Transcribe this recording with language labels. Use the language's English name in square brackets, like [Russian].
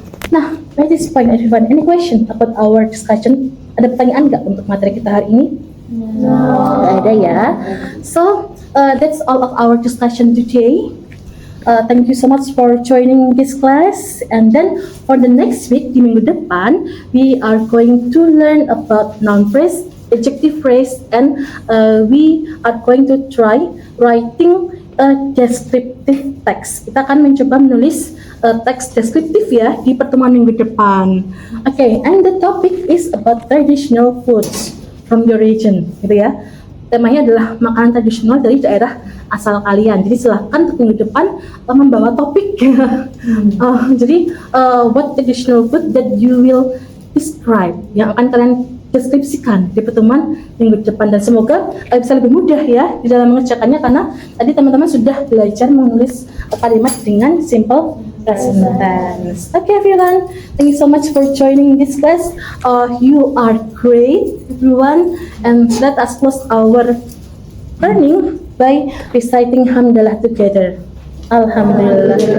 [English] Nah, by this point, everyone, any question about our discussion? [Indonesian] Ada pertanyaan nggak untuk materi kita hari ini? Nggak ada ya. [English] So, that's all of our discussion today. Thank you so much for joining this class. And then for the next week, [Indonesian] di minggu depan, [English] we are going to learn about noun phrase, adjective phrase, and we are going to try writing a descriptive text. [Indonesian] Kita akan mencoba menulis teks deskriptif ya di pertemuan minggu depan. [English] Okay, and the topic is about traditional foods from your region, [Indonesian] gitu ya. Temanya adalah makanan tradisional dari daerah asal kalian. Jadi silahkan untuk minggu depan membawa topik. Jadi [English] what traditional food that you will describe, [Indonesian] yang akan kalian deskripsikan di pertemuan minggu depan, dan semoga bisa lebih mudah ya di dalam mengerjakannya karena tadi teman-teman sudah belajar menulis kalimat dengan simple present tense. [English] Okay everyone, thank you so much for joining this class. You are great everyone, and let us close our learning by reciting hamdalah together. Alhamdulillah.